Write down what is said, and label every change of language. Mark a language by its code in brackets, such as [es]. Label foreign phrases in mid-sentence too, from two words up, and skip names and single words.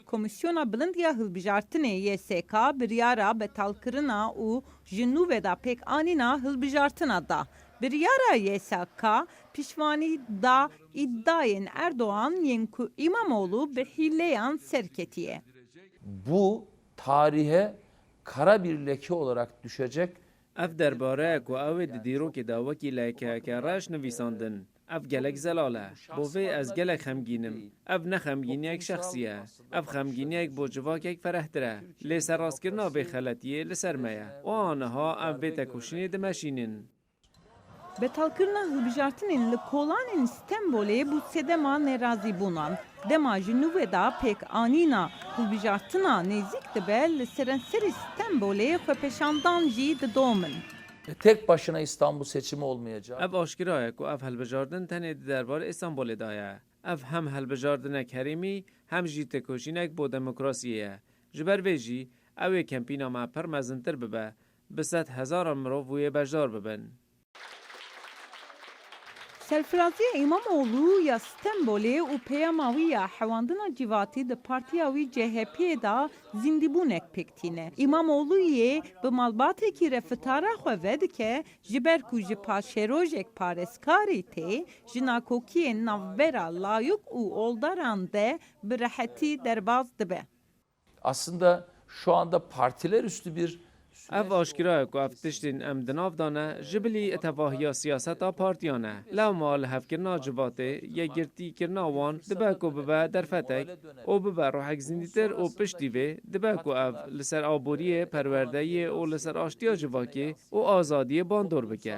[ku] Komisyona bilind ya hilbijartinê YSK biryara betalkirina û ji nûvê da pêk anîna hilbijartina da. Biryara YSK pişvanî da iddiayên Erdoğan yên ku İmamoğlu bi hîleyan serketiye. [tr] Bu tarihe kara bir leke olarak düşecek. [ku] Ev derbare ku ew ê di dîrokê da wekî lekeyeke reş nivîsandin. Ev gelek zelal e. Bo vê ez gelek xemgînim. Ev ne xemgîniyek şexsî ye. Ev xemgîniyek bo civakek ferehtir e. Lê serrastkirina vê xeletiyê li ser me ye. O aniha ev vê tekoşînê dimeşînin. Betalkirina hilbijartinên li kolanên İstanbulê bu sedema nerazî bûnan. Dema ji nûvê da pêk anîna hilbijartina nêzik dibe li serenserî İstanbulê xwepeşandan jî didomin. [tr] Tek başına İstanbul seçimi olmayacak. [ku] Ev aşkira ye ku ev helbijardin tenê di derbarê İstanbulê da ye. Ev hem helbijardinek herêmî hem jî tekoşînek bo demokrasiyê ye. Ji ber vê jî ew ê kempîna me pir mezintir bibe. Bi sed hezaran mirov wê bejdar bibin. Serfiraziya İmamoğlu ya İstanbulê û peyama wî ya hewandina civakî di partiya wî CHP da zindîbûnek pêktîne. İmamoğlu yê bi malbatekî re fitara xwe vedike ji ber ku ji paşerojek pareskarî tê ji nakokiyên navbera layık û oldaran de bi rehetî derbas dibe. [tr] Aslında şu anda partiler üstü bir [ku] Ev aşkira ye ku ev tiştên em di nav dane ji bilî tevahiya siyaseta partiyan e. Lewma li hevkirina civatê yekgirtîkirina wan dibe ku bibe derfetek û bibe rohek zindîtir û piştî vê dibe ku ev li ser aboriyê, perwerdeyê û li ser aştiya civakê û azadiyê bandor bike.